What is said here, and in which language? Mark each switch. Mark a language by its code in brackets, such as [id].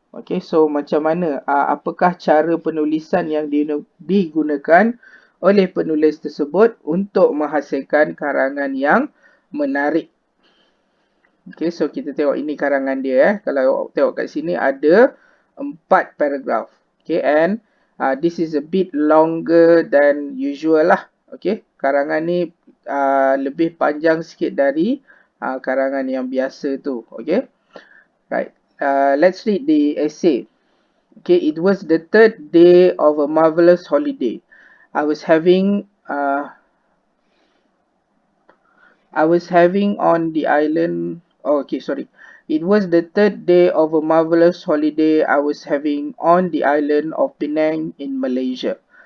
[ms] Okay, so macam mana, apakah cara penulisan yang digunakan oleh penulis tersebut untuk menghasilkan karangan yang menarik? Okay, so kita tengok ini karangan dia. Kalau tengok kat sini ada 4 paragraf. [en] Okay, and this is a bit longer than usual lah. [ms] Okay, karangan ni lebih panjang sikit dari karangan yang biasa tu. [en] Okay, right. Let's read the essay. Okay, it was the third day of a marvelous holiday. I was having on the island. Oh, okay, sorry. It was the third day of a marvelous holiday I was having on the island of Penang in Malaysia.